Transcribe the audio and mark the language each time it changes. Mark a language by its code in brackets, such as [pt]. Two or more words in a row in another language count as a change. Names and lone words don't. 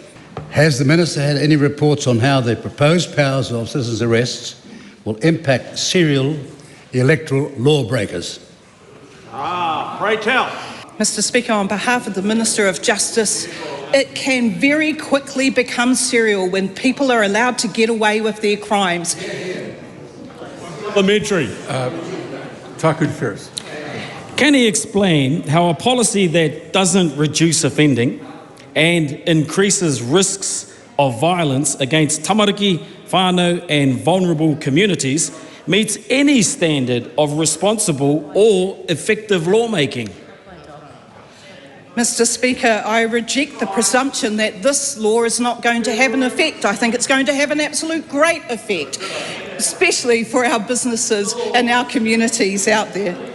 [en] Has the Minister had any reports on how the proposed powers of citizens' arrests will impact serial electoral lawbreakers? Pray tell. Mr. Speaker, on behalf of the Minister of Justice, it can very quickly become serial when people are allowed to get away with their crimes. Supplementary. Taku te Wheres. Can he explain how a policy that doesn't reduce offending and increases risks of violence against [mi] tamariki, whānau [en] and vulnerable communities meets any standard of responsible or effective lawmaking? Mr. Speaker, I reject the presumption that this law is not going to have an effect. I think it's going to have an absolute great effect, especially for our businesses and our communities out there.